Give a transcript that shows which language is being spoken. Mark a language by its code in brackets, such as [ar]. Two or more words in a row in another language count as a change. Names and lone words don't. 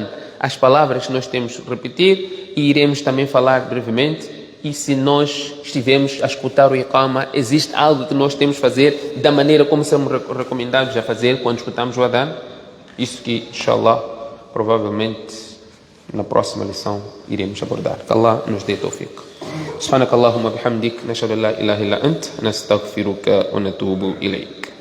[pt] As palavras que nós temos de repetir e iremos também falar brevemente. E se nós estivermos a escutar o iqama, existe algo que nós temos de fazer da maneira como somos recomendados a fazer quando escutamos o adhan? Isso que, inshallah, provavelmente na próxima lição iremos abordar. Que Allah nos dê tawfiq. [ar] سبحانك اللهم بحمدك نشهد أن لا إله إلا أنت نستغفرك ونتوب إليك.